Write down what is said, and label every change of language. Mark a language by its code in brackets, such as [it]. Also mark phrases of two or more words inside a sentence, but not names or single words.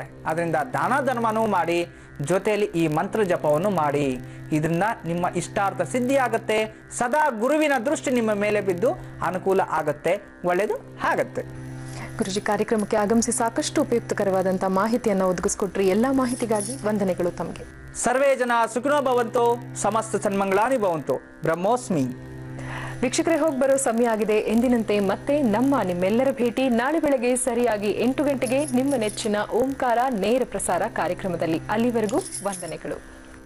[kn] ಅದರಿಂದ ದಾನ ಧರ್ಮನೂ ಮಾಡಿ, ಜೊತೆಯಲ್ಲಿ ಈ ಮಂತ್ರ ಜಪವನ್ನು ಮಾಡಿ. ಇದರಿಂದ ನಿಮ್ಮ ಇಷ್ಟಾರ್ಥ ಸಿದ್ಧಿ ಆಗತ್ತೆ. ಸದಾ ಗುರುವಿನ ದೃಷ್ಟಿ ನಿಮ್ಮ ಮೇಲೆ ಬಿದ್ದು ಅನುಕೂಲ ಆಗತ್ತೆ, ಒಳ್ಳೇದು ಆಗತ್ತೆ. ಗುರುಜಿ, ಕಾರ್ಯಕ್ರಮಕ್ಕೆ ಆಗಮಿಸಿ ಸಾಕಷ್ಟು ಉಪಯುಕ್ತಕರವಾದಂಥ ಮಾಹಿತಿಯನ್ನು ಒದಗಿಸ್ಕೊಟ್ರಿ. ಎಲ್ಲ ಮಾಹಿತಿಗಾಗಿ ವಂದನೆಗಳು ತಮಗೆ. [sa] ಸರ್ವೇ ಜನ ಸುಖಿನೋ ಭವಂತು, ಸಮಸ್ತ ಸನ್ಮಂಗಳಾನಿ ಭವಂತು. [kn] ಬ್ರಹ್ಮೋಸ್ಮಿ. ವೀಕ್ಷಕರೇ, ಹೋಗಿ ಬರೋ ಸಮಯ ಆಗಿದೆ. ಎಂದಿನಂತೆ ಮತ್ತೆ ನಿಮ್ಮೆಲ್ಲರ ಭೇಟಿ ನಾಳೆ ಬೆಳಗ್ಗೆ ಸರಿಯಾಗಿ 8 ಗಂಟೆಗೆ ನಿಮ್ಮ ನೆಚ್ಚಿನ ಓಂಕಾರ ನೇರ ಪ್ರಸಾರ ಕಾರ್ಯಕ್ರಮದಲ್ಲಿ. ಅಲ್ಲಿವರೆಗೂ ವಂದನೆಗಳು.